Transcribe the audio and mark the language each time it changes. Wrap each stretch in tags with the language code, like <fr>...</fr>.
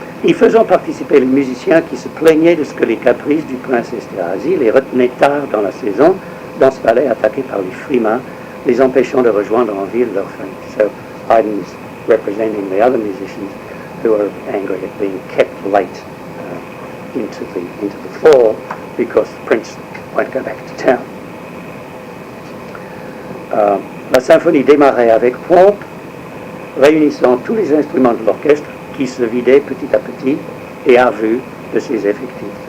<fr>Y faisant participer les musiciens qui se plaignaient de ce que les caprices du prince Esterhazy les retenaient tard dans la saison, dans ce palais attaqué par les frimas, les empêchant de rejoindre en ville leurs familles.</fr> <en>So Haydn is representing the other musicians who are angry at being kept late into the fall because the prince won't go back to town.</en> <fr>La symphonie démarrait avec pompe, réunissant tous les instruments de l'orchestre qui se vidait petit à petit et à vue de ses effectifs.</fr>